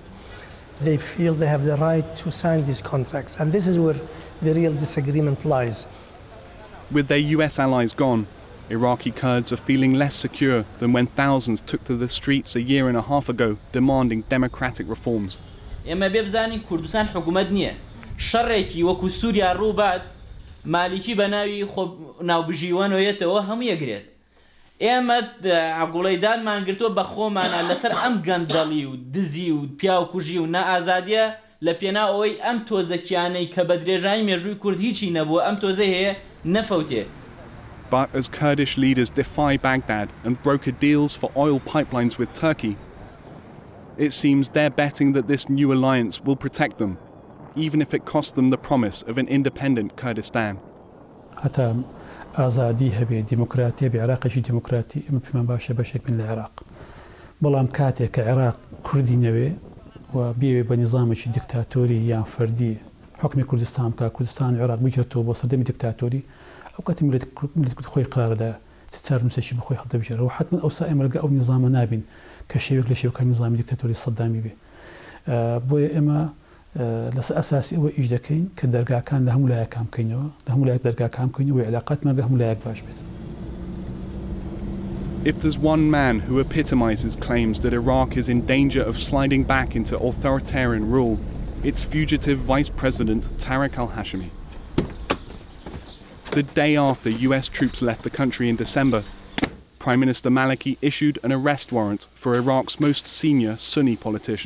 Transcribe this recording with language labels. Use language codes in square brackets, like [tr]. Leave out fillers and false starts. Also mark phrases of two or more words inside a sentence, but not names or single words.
[en] They feel they have the right to sign these contracts. And this is where the real disagreement lies. With their US allies gone, Iraqi Kurds are feeling less secure than when thousands took to the streets a year and a half ago demanding democratic reforms. [ckb] اما بيبزاني كردستان حكومت نيه شريكي وكو سوريا رو بعد مالكي بناوي خب ناو بجيوان ويتو هم يقريت ئێمە عقوڵەیدانمان گرتووە بە خۆمانە لەسەر ئەم گەندەڵی و دزی و پیا و کوژی و نائازادیە لە پێناو ئەوەی ئەم تۆزەکیانەی کە بە درێژایی مێژووی کورد هیچی نەبووە ئەم تۆزە هەیە نەفەوتێ. [en] But as Kurdish leaders defy Baghdad and broker deals for oil pipelines with Turkey, it seems they're betting that this new alliance will protect them, even if it costs them the promise of an independent Kurdistan. [ckb] حتى ئازادی هەبێ دیموکراتیە بە عێراقێکی دیموکراتی ئەمە پێمان باشە بەشێک من لە عێراق بەڵام کاتێک کە عێراق کوردی نەوێ و بێوێ بە نیزامێکی دیکتاتۆری یان فەردی حکمی کوردستان بکە کوردستان عێراق بگرێتەوە بۆ سەردەمی دیکتاتۆری ئەو کاتی ملت خۆی قرارەدا چار نووسێکی بخۆی هەڵدەبژێرەوە حتما ئەوسا ئێمە لەگە ئەو نیزامە نابین کە شێوێک لە شێوەکانی نیزامی دیکتاتۆری سەدامی بێ بۆیە ئێمە لەسەر ئەساسی ئەوە ئیش دەکەین کە دەرگاکان لە هەموو لایەکان بکەینەوە لە هەموو لایەک دەرگاکان بکەینەوە علاقاتمان لە هەموو لایەک باش بێت. [en] If there's one man who epitomizes claims that Iraq is in danger of sliding back into authoritarian rule, it's fugitive Vice President Tariq al-Hashimi. The day after US troops left the country in December, Prime Minister Maliki issued an arrest warrant for Iraq's most senior Sunni politician.